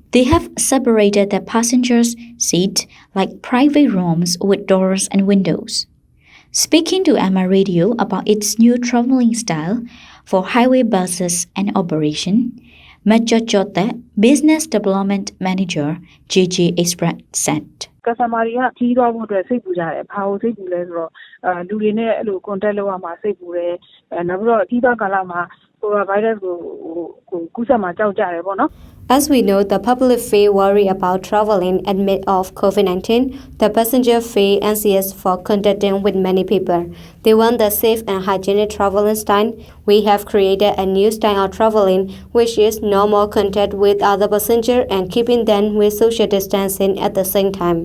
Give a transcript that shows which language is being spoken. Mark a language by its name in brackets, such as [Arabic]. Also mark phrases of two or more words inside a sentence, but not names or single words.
[English] They have separated the passengers' seats like private rooms with doors and windows. Speaking to Myanmar Radio about its new traveling style for highway buses and operation, Major Chote, Business Development Manager, JJ Express said. [Burmese] Customer ခီးသွားဖို့အတွက်စိတ်ပူကြတယ်။ဘာလို့စိတ်ပူလဲဆိုတော့လူတွေနဲ့အဲ့လို contact လုပ်ရမှာစိတ်ပူတယ်။နောက်ပြီးတော့ခီးသွားကာလမှာ virus ကိုကူးစက်မှာကြောက်ကြတယ်ပေါ့နော် [English] As we know, the public feel worried about traveling amid of COVID-19. The passenger feel anxious for contacting with many people. They want the safe and hygienic traveling style. We have created a new style of traveling, which is normal contact with other passengers and keeping them with social distancing at the same time.